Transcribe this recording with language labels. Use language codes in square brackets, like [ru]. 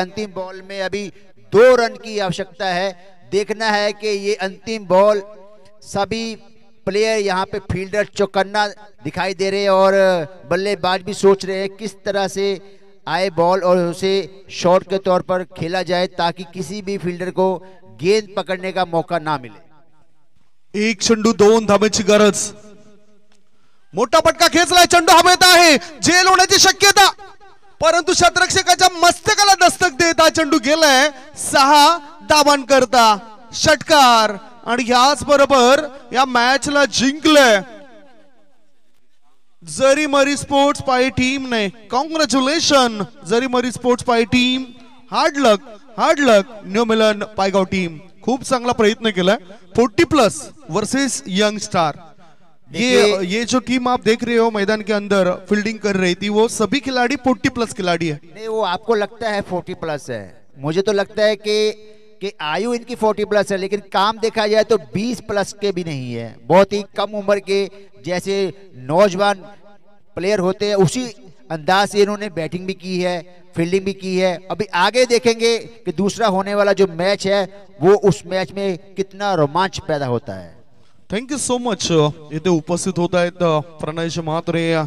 [hi] अंतिम बॉल में अभी 2 रन की आवश्यकता है. देखना है कि ये अंतिम बॉल, सभी प्लेयर यहाँ पे फील्डर चौकन्ना दिखाई दे रहे हैं और बल्लेबाज भी सोच रहे हैं किस तरह से आए बॉल और उसे शॉट के तौर पर खेला जाए ताकि किसी भी फील्डर को गेंद पकड़ने का मौका ना मिले. [mr] 1 चेंडू 2 धाब्याची गरज. मोठा पटका खेचलाय, चेंडू हवेत आहे, झेल होण्याची शक्यता, परंतु क्षेत्ररक्षकाच्या मस्तकाला दस्तक देत हा चेंडू गेलाय 6 धाबांकरता. षटकार आणि ह्याच बरोबर या मॅचला जिंकलंय जरी मरी स्पोर्ट्स पाई टीम ने. [en] Congratulation Jari Mari sports pie team. Hard luck new Milan Paigaon team. [mr] खूप चांगला प्रयत्न केलाय. [en] 40+ versus young star. [hi] ये जो टीम आप देख रहे हो मैदान के अंदर फील्डिंग कर रही थी, वो सभी खिलाड़ी 40+ खिलाड़ी है. नहीं, वो आपको लगता है 40+ है, मुझे तो लगता है कि आयु इनकी 40+ है, लेकिन काम देखा जाए तो 20+ के भी नहीं है. बहुत ही कम उम्र के जैसे नौजवान प्लेयर होते हैं उसी अंदाज से इन्होंने बैटिंग भी की है, फील्डिंग भी की है. अभी आगे देखेंगे कि दूसरा होने वाला जो मैच है वो उस मैच में कितना रोमांच पैदा होता है. [en] Thank you so much. [mr] इथे उपस्थित होत आहेत प्रणय महात्रे.